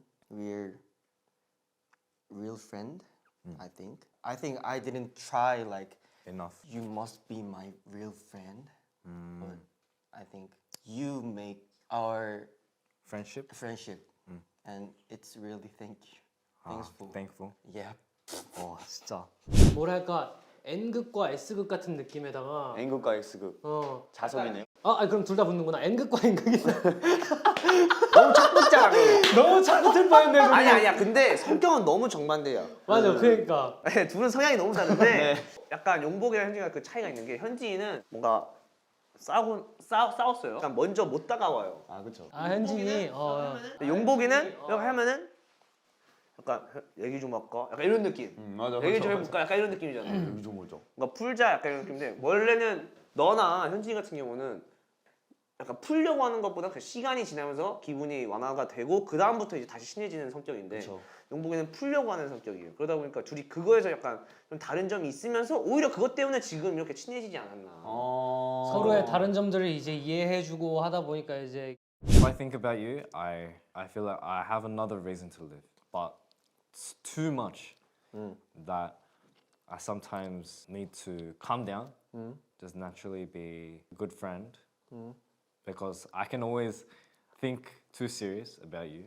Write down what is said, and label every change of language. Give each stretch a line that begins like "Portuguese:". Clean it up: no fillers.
English: We're real friend. I think. I think I didn't try like Enough. you must be my real friend. But I think you make our Friendship. friendship, and it's really thankful. Thankful. Yeah.
Korean: 진짜. 뭐랄까 N극과 S극 같은 느낌에다가 N극과 X극. 자석이네요. 그럼 둘 다 붙는구나. N극과 N극이 너무 착붙잖아. 너무 잘 붙을 뻔했네. 그게. 아니야. 근데 성격은 너무 정반대야. 맞아. 그러니까 네, 둘은 성향이 너무 다른데 약간 용복이랑 현진이가 그 차이가 있는 게 현진이는 뭔가 싸웠어요. 약간 먼저 못 다가와요. 그렇죠. 현진이 근데 용복이는 이렇게 하면은 약간 얘기 좀 할까? 약간 이런 느낌. 맞아. 얘기 좀 해볼까? 약간 이런 느낌이잖아. 여기 좀 오죠. 뭔가 풀자 약간 이런 느낌인데 원래는 너나 현진이 같은 경우는 약간 풀려고 하는 것보다 그 시간이 지나면서 기분이 완화가 되고 그 다음부터 이제 다시 친해지는 성격인데 그쵸. 용복이는 풀려고 하는 성격이에요. 그러다 보니까 둘이 그거에서 약간 좀 다른 점이 있으면서 오히려 그것 때문에 지금 이렇게 친해지지 않았나. 서로의 다른 점들을 이제 이해해주고 하다 보니까 이제
English: If I think about you, I feel like I have another reason to live, but it's too much that I sometimes need to calm down, just naturally be a good friend, because I can always think too serious about you.